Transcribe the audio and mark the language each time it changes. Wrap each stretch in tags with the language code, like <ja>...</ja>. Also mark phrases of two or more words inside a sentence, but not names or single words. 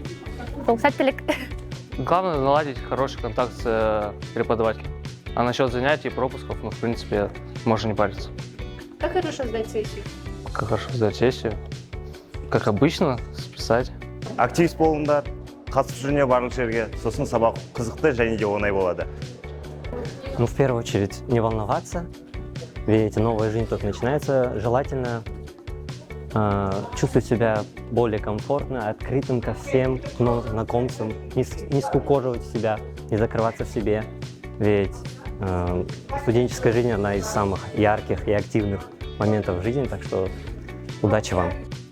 <kk>Ол сәттілік.</kk> <ru>Главное наладить хороший контакт с преподавателем. А насчет занятий и пропусков, в принципе, можно не париться. Как хорошо сдать сессию? Как хорошо сдать сессию? Как обычно, списать.</ru> <kk>Активист болыңдар, қатысып жүріне барлық жерге, сосын сабақ қызықты және де оңай болады.</kk> <ru>В первую очередь, не волноваться, ведь новая жизнь только начинается. Желательно чувствовать себя более комфортно, открытым ко всем новым знакомцам, не скукоживать себя, не закрываться в себе, ведь студенческая жизнь – одна из самых ярких и активных моментов в жизни, так что удачи вам!</ru>